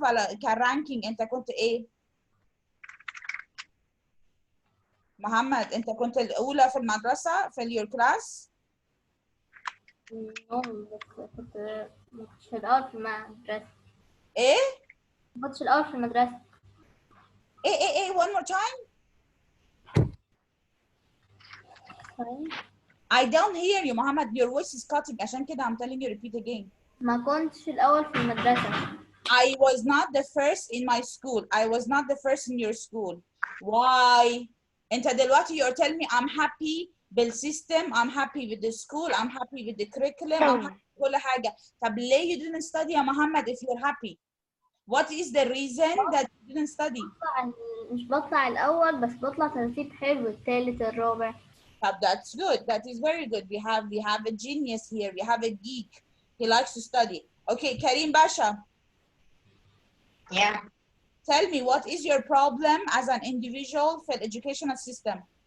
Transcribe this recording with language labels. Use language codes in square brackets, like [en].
[ar] ولا كرانكينج أنت كنت إيه؟ محمد أنت كنت الأولى في المدرسة في [en] your class؟ [ar] بس ما كنتش الأول في المدرسة. إيه؟ ما كنتش الأول في المدرسة. [en] إيه one more time. I don't hear you محمد. Your voice is cutting [ar] عشان كده [en] I'm telling you repeat again. [ar] ما كنتش الأول في المدرسة. [en] I was not the first in my school. I was not the first in your school. Why? [ar] أنت دلوقتي [en] you're telling me I'm happy بالسيستم, I'm happy with the school, I'm happy with the curriculum, I'm happy with [ar] كل حاجة. طب ليه [en] you didn't study يا محمد if you're happy? What is the reason that you didn't study? [ar] مش بطلع الأول بس بطلع ترتيب حلو الثالث الرابع. [en] طب that's good. That is very good. We have a genius here. We have a geek. He likes to study. Okay, Karim Basha. Yeah. Tell me, what is your problem as an individual for the educational system?